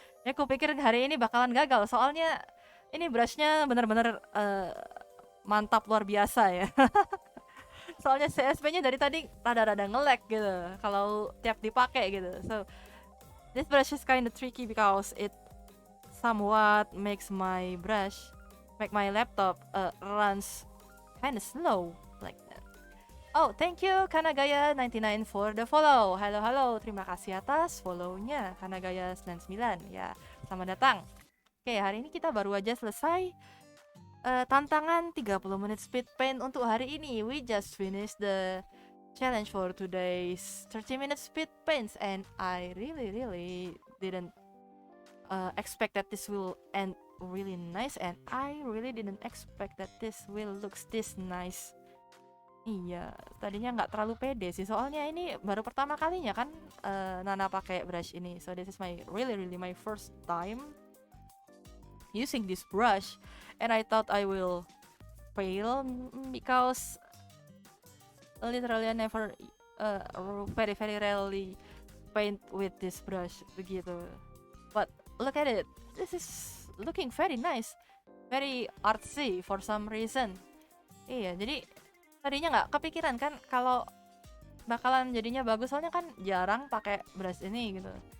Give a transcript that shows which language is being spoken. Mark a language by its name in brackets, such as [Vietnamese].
[Indonesian] Ya aku pikir hari ini bakalan gagal soalnya ini brushnya bener-bener mantap luar biasa ya. Soalnya CSP-nya dari tadi rada-rada nge-lag gitu kalau tiap dipakai gitu. [English] So this brush is kind of tricky because it somewhat makes my laptop runs kind of slow like that. Oh, thank you Kanagaya99 for the follow. [Indonesian] Halo, terima kasih atas follow-nya Kanagaya99 ya. Selamat datang. Oke, hari ini kita baru aja selesai tantangan 30 menit speed paint untuk hari ini. [English] We just finished the challenge for today's 30 minute speed paints and I really didn't expect that this will end really nice and I really didn't expect that this will looks this nice. [Indonesian] Iya, tadinya nggak terlalu pede sih soalnya ini baru pertama kalinya kan Nana pakai brush ini. [English] So this is really my first time using this brush and I thought I will fail because literally I never very rarely paint with this brush begitu. But look at it, this is looking very nice, very artsy for some reason. [Indonesian] Iya, jadi tadinya nggak kepikiran kan kalau bakalan jadinya bagus soalnya kan jarang pakai brush ini gitu.